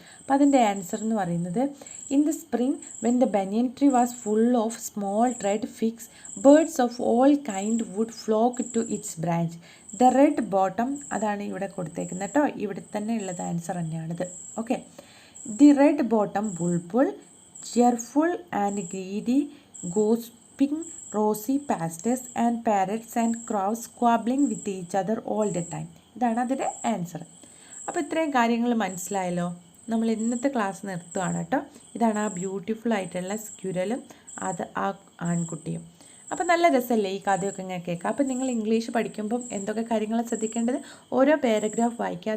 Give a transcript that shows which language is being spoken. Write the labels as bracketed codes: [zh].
[ml] അപ്പോൾ അതിൻ്റെ ആൻസർ എന്ന് പറയുന്നത് [en] In the spring when the banyan tree was full of small red figs birds of all kind would flock to its branch. The red bottom, [ml] അതാണ് ഇവിടെ കൊടുത്തേക്കുന്നത് കേട്ടോ. ഇവിടെ തന്നെ ഉള്ളത് ആൻസർ തന്നെയാണിത്. [en] Okay, the red bottom bulbul cheerful and greedy pink rosy pastors and parrots and crows squabbling with each other all the time. [ml] ഇതാണ് അതിൻ്റെ ആൻസർ. അപ്പോൾ ഇത്രയും കാര്യങ്ങൾ മനസ്സിലായല്ലോ. നമ്മൾ ഇന്നത്തെ ക്ലാസ് നിർത്തുകയാണ് കേട്ടോ. ഇതാണ് ആ ബ്യൂട്ടിഫുൾ ആയിട്ടുള്ള സ്ക്യൂരലും അത് ആ ആൺകുട്ടിയും. അപ്പോൾ നല്ല രസമല്ലേ ഈ കഥയൊക്കെ ഇങ്ങനെ കേൾക്കാം. അപ്പോൾ നിങ്ങൾ ഇംഗ്ലീഷ് പഠിക്കുമ്പം എന്തൊക്കെ കാര്യങ്ങൾ ശ്രദ്ധിക്കേണ്ടത്, ഓരോ പാരഗ്രാഫ് വായിക്കുക.